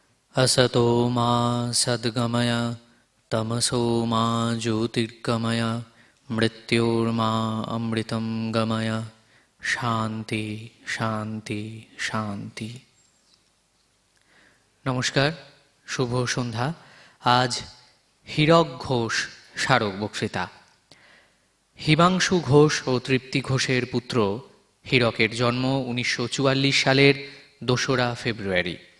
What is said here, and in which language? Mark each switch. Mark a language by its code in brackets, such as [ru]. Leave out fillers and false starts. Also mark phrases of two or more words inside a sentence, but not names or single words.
[sa] असतो मा सद्गमय तमसो मा ज्योतिर्गमय मृत्योर्मा अमृतं गमय শান্তি শান্তি শান্তি। [bn] নমস্কার, শুভ সন্ধ্যা। আজ হীরক ঘোষ স্মারক বক্তৃতা। হিমাংশু ঘোষ ও তৃপ্তি ঘোষের পুত্র হীরকের জন্ম 1944 সালের 2রা ফেব্রুয়ারি।